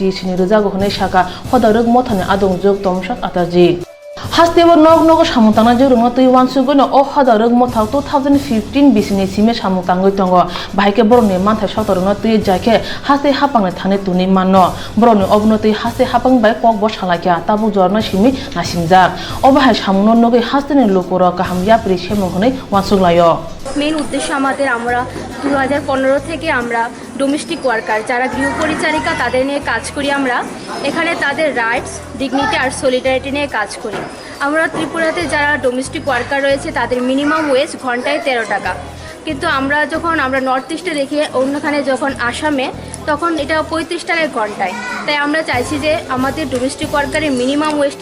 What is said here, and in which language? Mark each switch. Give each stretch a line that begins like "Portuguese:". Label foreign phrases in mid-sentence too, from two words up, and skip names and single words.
Kok Borok: sini rjago hne saka hoda rung mothani adong jog tomsak ataji Hastebo nog nogo samungtangnai jogrok no tui wansugono o hoda rung mothak 2015 bisini sime samungtangoi tongo baike borokni manthai sotorok no tui jaike haste hapangni thani tuni manno borokni obno tui haste hapang bai kok bo salakya tabu jorna simi nasimjak obahai samungno nogoi hasteni lokoro kaham yapri semung hne wansuglayo
Bangla: মেন উদ্দেশ্য আমাদের আমরা 2015 থেকে আমরা
English: domestic worker
Bangla: যারা গৃহ পরিচারিকা তাদের নিয়ে কাজ করি আমরা এখানে তাদের
English: rights dignity
Bangla: আর সলিডারিটি নিয়ে কাজ করি আমরা ত্রিপুরাতে যারা
English: domestic worker
Bangla: রয়েছে তাদের
English: minimum wage
Bangla: ঘন্টায় 13 টাকা কিন্তু আমরা যখন আমরা নর্থ ইস্টে দেখি অন্যখানে যখন আসামে তখন এটা 35 টাকা ঘন্টায় তাই আমরা চাইছি যে আমাদের
English: domestic worker's minimum wage